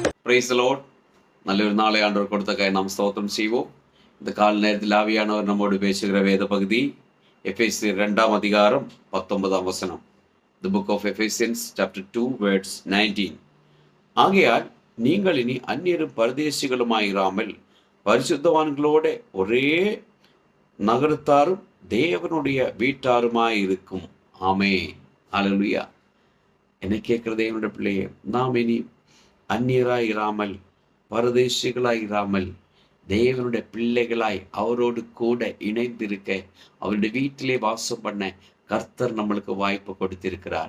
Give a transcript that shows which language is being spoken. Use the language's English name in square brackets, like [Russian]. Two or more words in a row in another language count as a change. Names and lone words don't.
[English] Praise the Lord. [Tamil] நல்லொரு நாளை ஆண்டவர் கொடுத்ததற்காய் நாம் ஸ்தோத்திரம் செய்வோம். இந்த கால நேரத்தில் ஆவியானவர் நம்மோடு பேசுகிற வேத பகுதி எபேசியர் 2 அதிகாரம் 19 வசனம். [English] The book of Ephesians chapter 2 verse 19. [Tamil] ஆகையால் நீங்கள் இனி அந்நியரும் பரதேசிகளுமாயிராமல் பரிசுத்தவான்களோட ஒரே நகரத்தாரும் தேவனுடைய வீட்டாருமாயிருக்கும். ஆமே. ஹல்லேலூயா. என்னை கேட்கிற தேவனுடைய பிள்ளையே, நாம் இனி அந்நியராய் இராமல் பரதேசிகளாய் இராமல் தேவனுடைய பிள்ளைகளாய் அவரோடு கூட இணைந்திருக்க, அவருடைய வீட்டிலே வாசம் பண்ண கர்த்தர் நம்மளுக்கு வாய்ப்பு கொடுத்திருக்கிறார்.